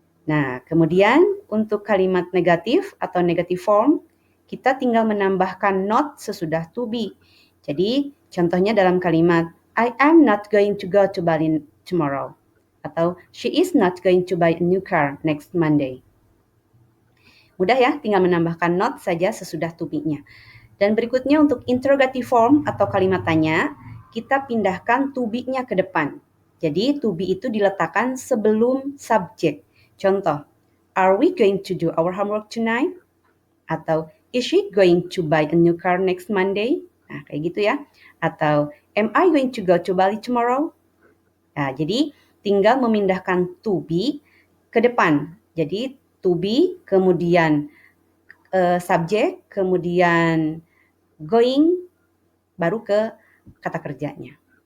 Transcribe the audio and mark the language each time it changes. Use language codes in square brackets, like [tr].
[id] Nah, kemudian untuk kalimat negatif atau negative form, kita tinggal menambahkan not sesudah to be. Jadi, contohnya dalam kalimat, [en] I am not going to go to Bali tomorrow. Atau, she is not going to buy a new car next Monday. [id] Mudah ya, tinggal menambahkan not saja sesudah to be-nya. Dan berikutnya untuk interrogative form atau kalimat tanya, kita pindahkan to be-nya ke depan. Jadi to be itu diletakkan sebelum subjek. [en] Contoh, are we going to do our homework tonight? Atau is she going to buy a new car next Monday? [id] Nah, kayak gitu ya. [en] Atau am I going to go to Bali tomorrow? [id] Nah, jadi tinggal memindahkan to be ke depan. Jadi to be, kemudian subjek, kemudian going, baru ke kata kerjanya.